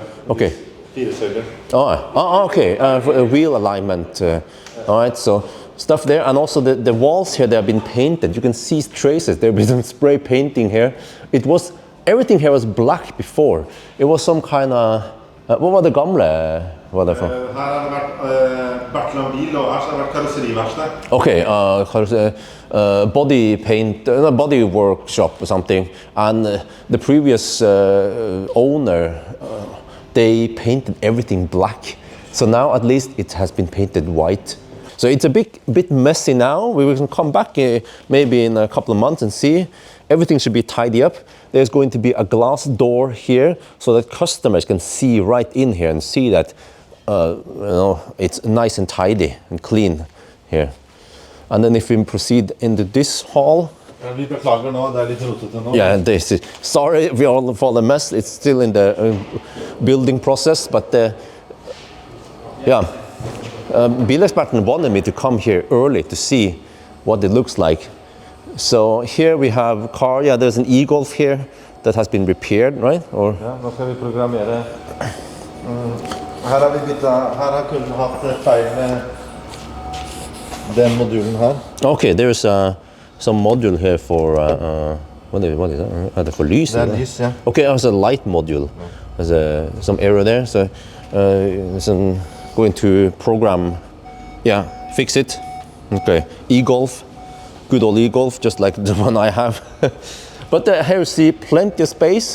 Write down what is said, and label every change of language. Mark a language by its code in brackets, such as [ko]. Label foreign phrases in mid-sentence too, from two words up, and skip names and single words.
[en] Okay. Oh, okay. For wheel alignment. All right. So stuff there, and also the walls here, they have been painted. You can see traces. There has been spray painting here. Everything here was black before. It was some kind of. [no] What var det gamle? Var det for? Her har det vært Bertland bil, og her har det vært karosseriverksted. [en] Okay, body paint, body workshop or something. And the previous owner, they painted everything black. So now at least it has been painted white. So it's a bit messy now. We can come back maybe in a couple of months and see. Everything should be tidy up. There's going to be a glass door here so that customers can see right in here and see that it's nice and tidy and clean here. And then if we proceed into this hall. [no] Vi beklager nå, det litt rotete nå. [en] Yeah, sorry we all for the mess. It's still in the building process, but Bilexperten wanted me to come here early to see what it looks like. So here we have a car. Yeah, there's an e-Golf here that has been repaired, right? Or [no] Ja, nå skal vi programmere. Her har vi byttet, her har kunden hatt feil med den modulen her. [en] okay, there's some module here for what is that? [no] For lys? Det lys, ja. [en] Okay, there's a light module. There's some error there, so I'm going to program. Yeah, fix it. Okay, e-Golf. Good old e-Golf, just like the one I have. But here you see plenty of space.